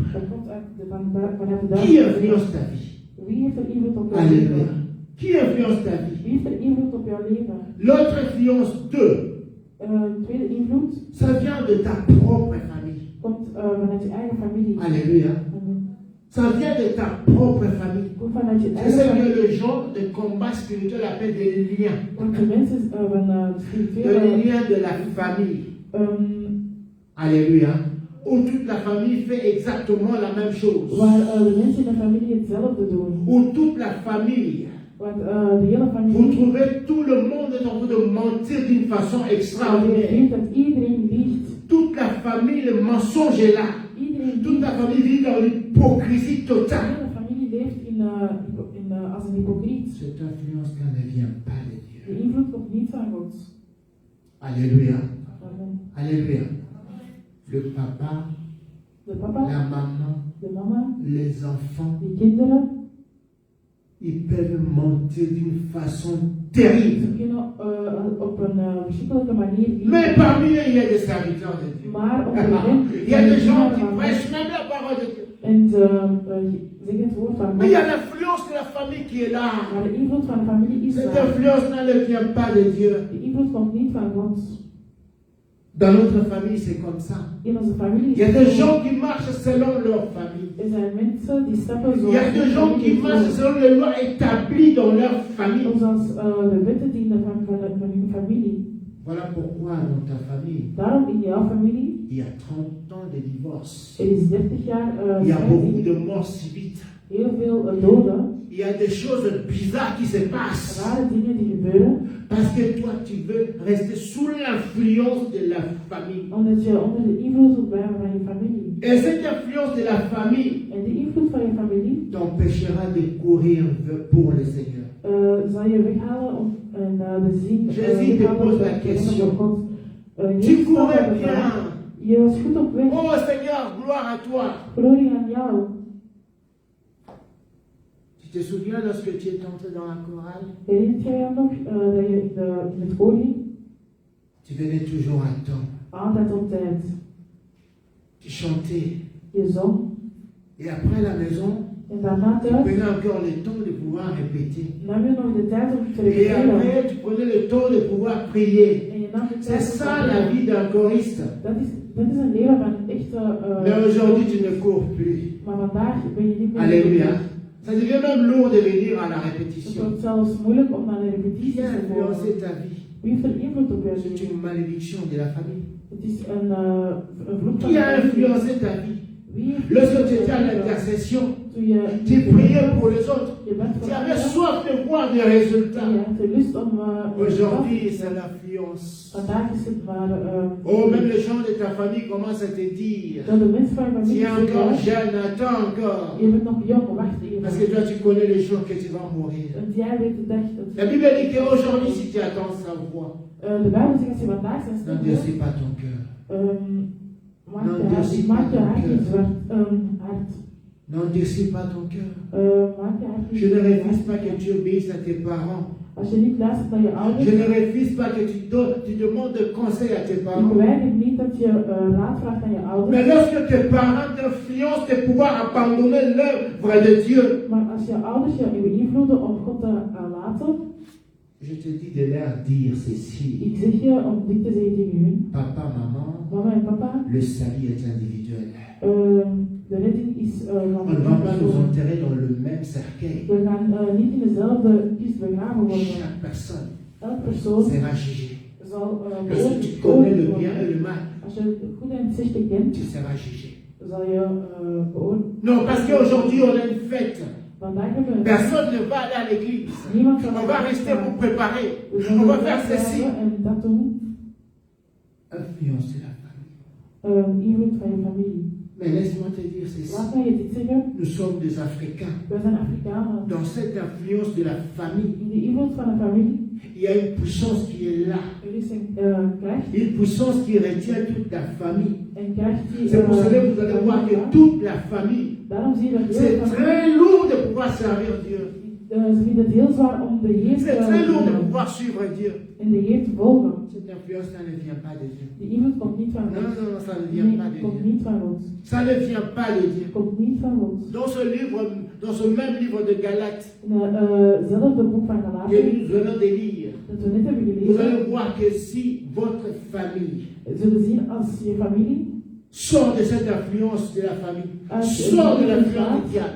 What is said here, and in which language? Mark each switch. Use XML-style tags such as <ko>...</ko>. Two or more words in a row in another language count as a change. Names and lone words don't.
<nl>Dat komt vanuit de</nl> <fr>Qui</fr> <nl>duisternis.</nl> <fr>influence ta vie?</fr> <nl>Wie heeft er invloed op jouw</nl> <fr>Alléluia.</fr> <nl>leven?</nl> <fr>Qui influence ta vie?</fr> <nl>Wie heeft er invloed op jouw leven?</nl> <fr>L'autre influence d'eux,</fr> <nl>Tweede invloed</nl> <fr>ça vient de ta propre famille.</fr> <nl>komt vanuit je eigen familie.</nl> <fr>Alléluia. Amen. Ça vient de ta propre famille.</fr> <nl>Komt vanuit je</nl> <fr>C'est</fr> <nl>eigen</nl> <fr>ce que</fr> <nl>familie.</nl> <fr>le genre de combat spirituel appelle des liens.</fr> <nl>Want de mensen van de</nl> <fr>Des</fr> <nl>spirituele</nl> <fr>liens de la famille. Alléluia. Où toute la famille fait exactement la même chose.</fr> <nl>waar de mensen in de familie hetzelfde doen.</nl> <fr>Où toute la famille,</fr> <nl>Want de hele</nl> <fr>vous</fr> <nl>familie</nl> <fr>trouvez tout le monde est en train de mentir d'une façon extraordinaire.</fr> <nl>vindt dat iedereen liegt.</nl> <fr>Toute la famille, le mensonge est là.</fr> <nl>Iedereen</nl> <fr>Toute</fr> <nl>liegt.</nl> <fr>la famille vit dans l'hypocrisie</fr> <nl>De</nl> <fr>totale.</fr> <nl>hele familie leeft als een hypocriet.</nl> <fr>Cette influence-là ne vient pas de Dieu.</fr> <nl>De invloed komt niet van God.</nl> <fr>Alléluia. Amen. Alléluia. Le papa,</fr> <nl>De papa,</nl> <fr>la maman,</fr> <nl>de mama,</nl> <fr>les enfants,</fr> <nl>de kinderen,</nl> <fr>ils peuvent mentir d'une façon terrible.</fr> <nl>ze kunnen op een verschrikkelijke manier liegen.</nl> <fr>Mais parmi eux, il y a des serviteurs de Dieu.</fr> <nl>Maar onder hen</nl> <fr>Il y a des gens qui</fr> <nl>van God.</nl> <fr>prêchent même la parole de Dieu.</fr> <nl>En ze zeggen het woord van</nl> <fr>Mais il y</fr> <nl>God.</nl> <fr>a l'influence de la famille qui est là.</fr> <nl>Maar de invloed van de familie is</nl> <fr>Cette</fr> <nl>daar.</nl> <fr>influence-là ne vient pas de Dieu.</fr> <nl>De invloed komt niet van God.</nl> <fr>Dans notre famille, c'est comme ça.</fr> <nl>In onze familie</nl> <fr>Il y a</fr> <nl>is</nl> <fr>des</fr> <nl>het zo.</nl> <fr>gens qui marchent selon leur famille.</fr> <nl>Er zijn mensen die stappen</nl> <fr>Il</fr> <nl>zoals</nl> <fr>y a des gens qui marchent selon les lois établies dans leur famille.</fr> <nl>zoals de wetten die van hun familie.</nl> <fr>Voilà pourquoi dans ta famille,</fr> <nl>Daarom in jouw familie</nl> <fr>il y a 30 ans de divorce.</fr> <nl>er is 30 jaar</nl> <fr>Il y a beaucoup</fr> <nl>scheiding.</nl> <fr>de morts subites.</fr> <nl>heel veel doden,</nl> <fr>Il y a des choses bizarres qui se passent.</fr> <nl>rare dingen die gebeuren,</nl> <fr>Parce que toi, tu veux rester sous l'influence de la famille.</fr> <nl>omdat je onder de invloed wilt blijven van je familie.</nl> <fr>Et cette influence de la famille</fr> <nl>En die invloed van je familie</nl> <fr>t'empêchera de courir pour le Seigneur.</fr> <nl>zal je weghalen en de zin</nl> <fr>Jésus te pose la question. Tu courais bien.</fr> <nl>Je was goed op weg.</nl> <fr>Oh Seigneur, gloire à toi.</fr> <nl>Glorie aan jou.</nl> <fr>Tu te souviens lorsque tu es entré dans la chorale?</fr> <nl>Herinnert jij je nog dat je in het koor ging?</nl> <fr>Tu venais toujours à temps.</fr> <nl>Altijd op tijd.</nl> <fr>Tu chantais.</fr> <nl>Je zong.</nl> <fr>Et après la maison,</fr> <nl>En daarna</nl> <fr>tu</fr> <nl>thuis</nl> <fr>prenais encore le temps de pouvoir répéter.</fr> <nl>nam je nog de tijd om te</nl> <fr>Et</fr> <nl>repeteren.</nl> <fr>après, tu prenais le temps de pouvoir prier.</fr> <nl>En je nam de</nl> <fr>C'est</fr> <nl>tijd om</nl> <fr>ça</fr> <nl>te</nl> <fr>la</fr> <nl>bidden.</nl> <fr>vie d'un choriste.</fr> <nl>Dat is een leven van een echte...</nl> <fr>Mais aujourd'hui, tu ne cours plus.</fr> <nl>maar vandaag ben je niet meer...</nl> <fr>Alléluia. Ça devient même lourd de venir à la</fr> <nl>Het</nl> <fr>répétition.</fr> <nl>wordt zelfs moeilijk om naar de</nl> <fr>Qui</fr> <nl>repetities</nl> <fr>a</fr> <nl>te</nl> <fr>influencé</fr> <nl>komen.</nl> <fr>ta vie?</fr> <nl>Wie heeft er invloed op jouw</nl> <fr>C'est</fr> <nl>leven?</nl> <fr>une malédiction de la famille.</fr> <nl>Het is een vloek van</nl> <fr>Qui</fr> <nl>de</nl> <fr>a</fr> <nl>familie.</nl> <fr>influencé ta vie?</fr> <nl>Wie heeft</nl> <fr>Lorsque tu</fr> <nl>invloed</nl> <fr>étais</fr> <nl>op</nl> <fr>à</fr> <nl>jouw leven?</nl> <fr>l'intercession,</fr> <nl>Toen je...</nl> <fr>tu priais pour les autres.</fr> <nl>Je bent</nl> <fr>Tu</fr> <nl>voor</nl> <fr>avais</fr> <nl>anderen.</nl> <fr>soif de voir des</fr> <nl>En</nl> <fr>résultats.</fr> <nl>je hebt de lust om...</nl> <fr>Aujourd'hui, c'est l'influence.</fr> <nl>Vandaag is het maar...</nl> <fr>Oh, même les gens de ta famille commencent à te dire,</fr> <nl>dat de mensen van je</nl> <fr>tu</fr> <nl>familie</nl> <fr>es encore</fr> <nl>zeggen...</nl> <fr>jeune, attends encore.</fr> <nl>Je bent nog jong, wacht</nl> <fr>Parce</fr> <nl>even.</nl> <fr>que toi, tu connais les jours que tu vas mourir.</fr> <nl>Want jij weet de dag dat...</nl> <fr>La Bible dit qu'aujourd'hui, si tu attends sa voix,</fr> <nl>De Bijbel zegt als je vandaag zijn stem</nl> <fr>n'endurcis</fr> <nl>hoort,</nl> <fr>pas ton cœur.</fr> <nl>maak je hart niet zwart. Hart.</nl> <fr>N'endurcis pas ton cœur.</fr> <nl>Maak je hart niet</nl> <fr>Je ne refuse</fr> <nl>zwart.</nl> <fr>pas que tu obéisses à tes parents.</fr> <nl>Als je niet luistert naar je ouders,</nl> <fr>Je ne refuse pas que tu demandes de conseils à tes</fr> <nl>ik</nl> <fr>parents.</fr> <nl>weiger niet dat je raad vraagt aan je</nl> <fr>Mais</fr> <nl>ouders.</nl> <fr>lorsque tes parents t'influencent de pouvoir abandonner l'œuvre de Dieu,</fr> <nl>Maar als je ouders je beïnvloeden om God te laten,</nl> <fr>je te dis de leur dire ceci.</fr> <nl>ik zeg je om dit te zeggen tegen hun.</nl> <fr>Papa, maman,</fr> <nl>Mama en papa,</nl> <fr>le salut est individuel.</fr> <nl>de redding is van</nl> <fr>On ne va pas nous</fr> <nl>persoon.</nl> <fr>enterrer dans le même cercueil.</fr> <nl>We gaan niet in dezelfde kist begraven worden.</nl> <fr>Chaque personne</fr> <nl>Elke persoon</nl> <fr>sera jugée.</fr> <nl>zal</nl> <fr>Lorsque tu connais le bien et</fr> <nl>worden.</nl> <fr>le mal,</fr> <nl>Als je het goed en het slechte kent,</nl> <fr>tu seras jugé.</fr> <nl>zal je beoordeeld.</nl> <fr>Non, parce qu'aujourd'hui on a une fête.</fr> <nl>Vandaag hebben we</nl> <fr>Personne ne va aller à l'église.</fr> <nl>niemand van</nl> <fr>On va rester pour préparer.</fr> <nl>We</nl> <fr>On</fr> <nl>zullen</nl> <fr>va faire</fr> <nl>dat</nl> <fr>ceci.</fr> <nl>hebben en dat doen.</nl> <fr>Influencer la famille.</fr> <nl>Invloed van je familie.</nl> <fr>Mais laisse-moi te dire ceci.</fr> <nl>Laat mij je dit zeggen.</nl> <fr>Nous sommes des Africains.</fr> <nl>Wij zijn Afrikanen.</nl> <fr>Dans cette influence de la famille,</fr> <nl>In de invloed van de familie,</nl> <fr>il y a une puissance qui est là.</fr> <nl>er is een kracht.</nl> <fr>Une puissance qui retient toute la famille.</fr> <nl>Een kracht die...</nl> <fr>C'est pour cela que vous allez voir que toute la famille,</fr> <nl>Daarom zie je dat</nl> <fr>c'est</fr> <nl>heel veel</nl> <fr>très lourd de pouvoir servir Dieu.</fr> <nl>ze vinden het heel zwaar om de Heer</nl> <fr>C'est très lourd de</fr> <nl>te</nl> <fr>pouvoir suivre Dieu.</fr> <nl>en de Heer te volgen.</nl> <fr>Cette influence-là ne vient pas de Dieu.</fr> <nl>Die invloed komt niet van</nl> <fr>Non,</fr> <nl>God.</nl> <fr>non, non, ça ne vient pas</fr> <nl>Nee,</nl> <fr>de</fr> <nl>komt</nl> <fr>Dieu.</fr> <nl>niet van God.</nl> <fr>Ça ne vient pas de Dieu.</fr> <nl>Komt niet van God.</nl> <fr>Dans ce même livre de Galates</fr> <nl>In hetzelfde boek van</nl> <fr>que</fr> <nl>Galaten,</nl> <fr>nous venons de lire,</fr> <nl>dat we net hebben</nl> <fr>vous</fr> <nl>gelezen,</nl> <fr>allez voir que si votre famille</fr> <nl>zullen zien als je familie</nl> <fr>sort de cette influence de la famille, sort de l'influence du diable,</fr>